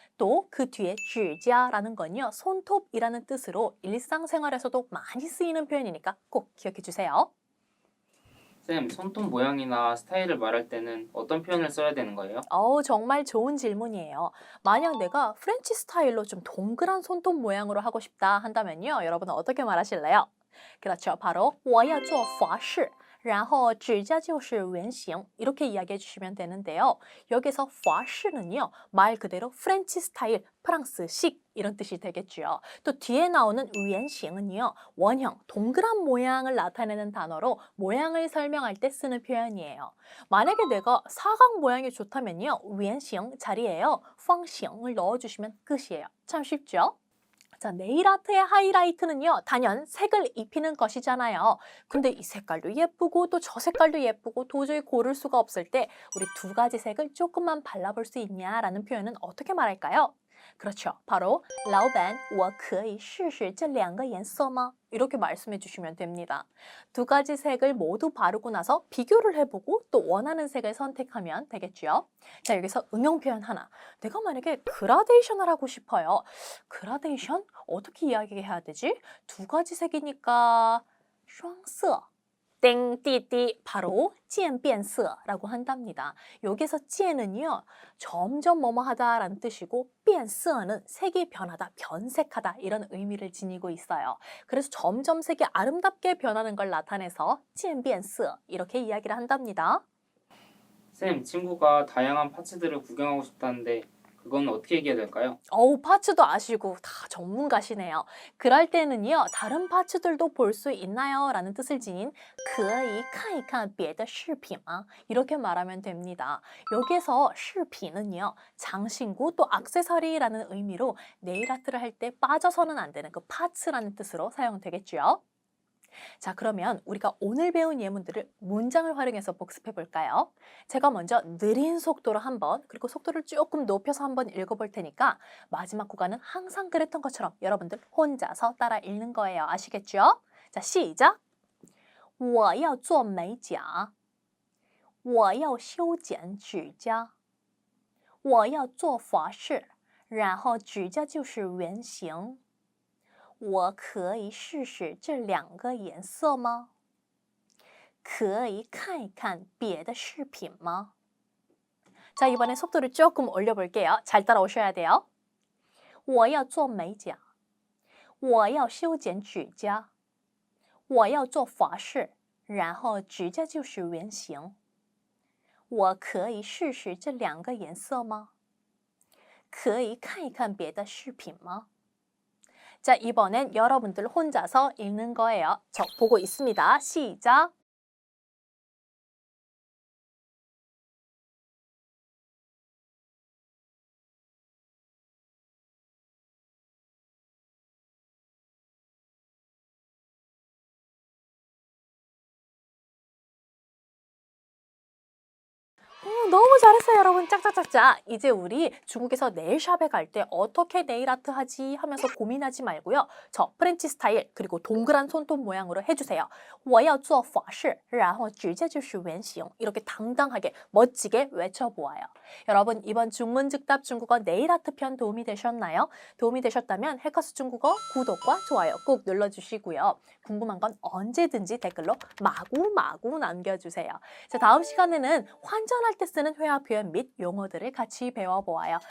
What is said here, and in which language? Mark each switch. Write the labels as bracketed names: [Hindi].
[Korean] 또 그 뒤에 指甲라는 건요. 손톱이라는 뜻으로 일상생활에서도 많이 쓰이는 표현이니까 꼭 기억해 주세요. 쌤, 손톱 모양이나 스타일을 말할 때는 어떤 표현을 써야 되는 거예요? 정말 좋은 질문이에요. 만약 내가 프렌치 스타일로 좀 동그란 손톱 모양으로 하고 싶다 한다면요. 여러분은 어떻게 말하실래요? 그렇죠. 바로 [Chinese] 我要做法式然后指甲就是圆形 [Korean] 이렇게 이야기해 주시면 되는데요. 여기서 法式는요. 말 그대로 프렌치 스타일, 프랑스식 이런 뜻이 되겠죠. 또 뒤에 나오는 圆形은요. 원형, 동그란 모양을 나타내는 단어로 모양을 설명할 때 쓰는 표현이에요. 만약에 내가 사각 모양이 좋다면요. 圆形 자리에요. 方形을 넣어주시면 끝이에요. 참 쉽죠? 자, 네일 아트의 하이라이트는요, 단연 색을 입히는 것이잖아요. 근데 이 색깔도 예쁘고 또 저 색깔도 예쁘고 도저히 고를 수가 없을 때 우리 두 가지 색을 조금만 발라볼 수 있냐라는 표현은 어떻게 말할까요? 그렇죠. [Chinese] 바로 老板,我可以试试这两个颜色吗? [Korean] 이렇게 말씀해 주시면 됩니다. 두 가지 색을 모두 바르고 나서 비교를 해보고 또 원하는 색을 선택하면 되겠죠. 자, 여기서 응용 표현 하나. 내가 만약에 그라데이션을 하고 싶어요. 그라데이션? 어떻게 이야기해야 되지? 두 가지 색이니까 双色. 땡띠띠 바로 渐变色라고 한답니다. 여기서 渐은요. 점점 뭐뭐 하다라는 뜻이고 变色는 색이 변하다, 변색하다 이런 의미를 지니고 있어요. 그래서 점점 색이 아름답게 변하는 걸 나타내서 渐变色 이렇게 이야기를 한답니다. 쌤, 친구가 다양한 파츠들을 구경하고 싶다는데 그건 어떻게 얘기해야 될까요? 파츠도 아시고 다 전문가시네요. 그럴 때는요. 다른 파츠들도 볼 수 있나요? [Chinese] 라는 뜻을 지닌 可以看一看别的视频吗? [Korean] 이렇게 말하면 됩니다. 여기서 视频은요. 장신구 또 액세서리라는 의미로 네일 아트를 할 때 빠져서는 안 되는 그 파츠라는 뜻으로 사용되겠죠. 자, 그러면 우리가 오늘 배운 예문들을 문장을 활용해서 복습해 볼까요? 제가 먼저 느린 속도로 한번 그리고 속도를 조금 높여서 한번 읽어볼 테니까 마지막 구간은 항상 그랬던 것처럼 여러분들 혼자서 따라 읽는 거예요. 아시겠죠? 자, 시작! [Chinese] 我要做美甲我要修剪指甲我要做法式然后指甲就是圆形我可以试试这两个颜色吗？可以看一看别的视频吗？ [Korean] 자, 이번에 속도를 조금 올려볼게요. 잘 따라오셔야 돼요. [Chinese] 我要做美甲我要修剪指甲我要做法式然后指甲就是圆形我可以试试这两个颜色吗？可以看一看别的视频吗？ [Korean] 자, 이번엔 여러분들 혼자서 읽는 거예요. 저 보고 있습니다. 시작! 너무 잘했어요, 여러분. 짝짝짝짝. 이제 우리 중국에서 네일샵에 갈 때 어떻게 네일 아트 하지 하면서 고민하지 말고요. 저 프렌치 스타일 그리고 동그란 손톱 모양으로 해주세요. [Chinese] 我要做法式然后指甲就是圆形 [Korean] 이렇게 당당하게 멋지게 외쳐보아요. 여러분, 이번 중문즉답 중국어 네일 아트 편 도움이 되셨나요? 도움이 되셨다면 해커스 중국어 구독과 좋아요 꼭 눌러주시고요. 궁금한 건 언제든지 댓글로 마구마구 남겨주세요. 자, 다음 시간에는 환전할 때 쓰는 회화 표현 및 용어들을 같이 배워보아요.